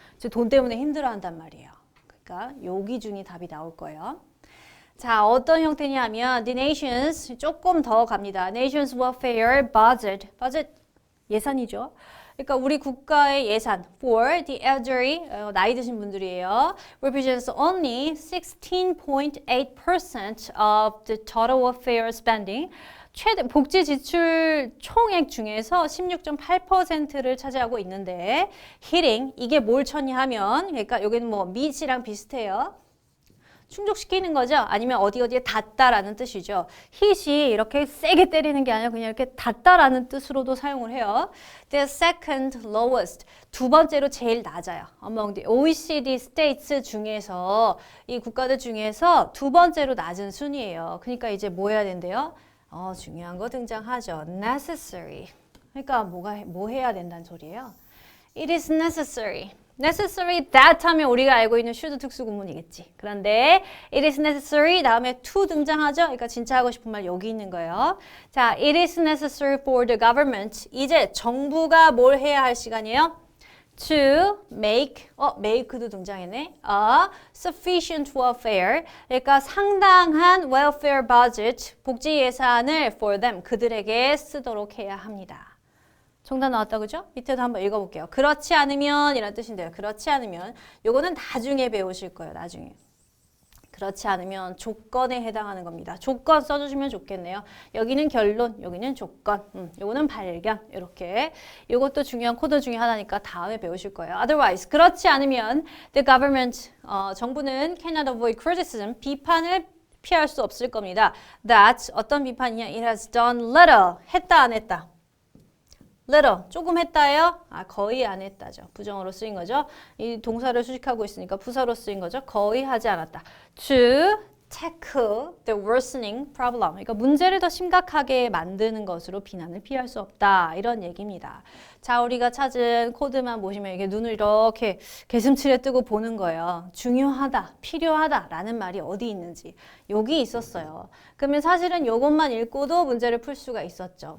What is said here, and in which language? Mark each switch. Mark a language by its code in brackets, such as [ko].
[ko] 즉 돈 때문에 힘들어한단 말이에요. 그러니까 요 기준이 답이 나올 거예요. 자, 어떤 형태냐면 [en] the nations [ko] 조금 더 갑니다. [en] Nations welfare budget. budget [ko] 예산이죠. 그러니까 우리 국가의 예산 [en] for the elderly, [ko] 나이 드신 분들이에요. [en] represents only 16.8% of the total welfare spending. [ko] 최대 복지 지출 총액 중에서 16.8%를 차지하고 있는데 hitting 이게 뭘 쳤냐 하면 그러니까 여기는 뭐 meet이랑 비슷해요. 충족시키는 거죠. 아니면 어디에 닿다라는 뜻이죠. hit이 이렇게 세게 때리는 게 아니라 그냥 이렇게 닿다라는 뜻으로도 사용을 해요. [en] The second lowest, [ko] 두 번째로 제일 낮아요. [en] Among the OECD states [ko] 중에서 이 국가들 중에서 두 번째로 낮은 순위예요. 그러니까 이제 뭐 해야 된대요? 중요한 거 등장하죠. necessary. 그러니까 뭐 해야 된다는 소리예요? [en] It is necessary. necessary that [ko] 하면 우리가 알고 있는 should 특수구문이겠지. 그런데 [en] it is necessary [ko] 다음에 to 등장하죠. 그러니까 진짜 하고 싶은 말 여기 있는 거예요. [en] 자, it is necessary for the government. [ko] 이제 정부가 뭘 해야 할 시간이에요? [en] To make [ko] 도 등장했네. [en] A sufficient welfare. [ko] 그러니까 상당한 [en] welfare budget, [ko] 복지 예산을 [en] for them, [ko] 그들에게 쓰도록 해야 합니다. 정답 나왔다 그죠? 밑에도 한번 읽어볼게요. 그렇지 않으면 이런 뜻인데요. 그렇지 않으면 요거는 나중에 배우실 거예요. 나중에. 그렇지 않으면 조건에 해당하는 겁니다. 조건 써주시면 좋겠네요. 여기는 결론, 여기는 조건, 요거는 발견 이렇게. 요것도 중요한 코드 중에 하나니까 다음에 배우실 거예요. [en] Otherwise, [ko] 그렇지 않으면 [en] the government, [ko] 정부는 [en] cannot avoid criticism, [ko] 비판을 피할 수 없을 겁니다. [en] That, [ko] 어떤 비판이냐? [en] It has done little, [ko] 했다 안 했다? little, 조금 했다예요? 거의 안 했다죠. 부정어로 쓰인 거죠. 이 동사를 수식하고 있으니까 부사로 쓰인 거죠. 거의 하지 않았다. [en] To tackle the worsening problem. [ko] 그러니까 문제를 더 심각하게 만드는 것으로 비난을 피할 수 없다. 이런 얘기입니다. 자, 우리가 찾은 코드만 보시면 이게 눈을 이렇게 개슴츠레 뜨고 보는 거예요. 중요하다, 필요하다라는 말이 어디 있는지. 여기 있었어요. 그러면 사실은 이것만 읽고도 문제를 풀 수가 있었죠.